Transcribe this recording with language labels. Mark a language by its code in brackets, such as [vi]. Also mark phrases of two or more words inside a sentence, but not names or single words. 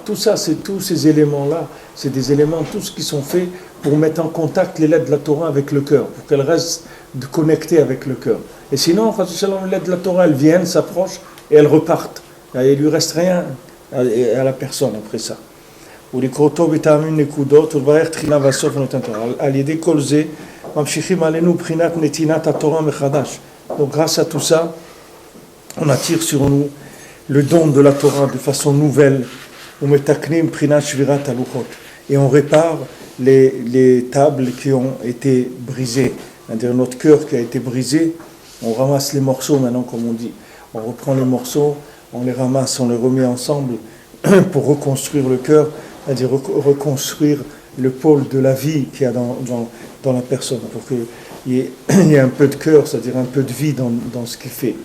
[fr] Tout ça, tous ces éléments-là, c'est des éléments tous qui sont faits pour mettre en contact les lettres de la Torah avec le cœur, pour qu'elles restent connectées avec le cœur. Et sinon, les lettres de la Torah, elles viennent, s'approchent et elles repartent. Et il ne lui reste rien à la personne après ça. [he] ולקרותו בטעמים נקודות ולברך תחילה והסוף ונותן תורה. על ידי כל זה ממשיכים עלינו בחינת נתינת התורה מחדש. [fr] Donc grâce à tout ça, on attire sur nous le don de la Torah de façon nouvelle. [he] ומתקנים בחינת שבירת הלוחות. [fr] Et on répare les tables qui ont été brisées. C'est-à-dire notre cœur qui a été brisé, on ramasse les morceaux maintenant comme on dit. On reprend les morceaux, on les ramasse, on les remet ensemble pour reconstruire le cœur. C'est-à-dire reconstruire le pôle de la vie qu'il y a dans la personne, pour qu'il y ait un peu de cœur, c'est-à-dire un peu de vie dans ce qu'il fait.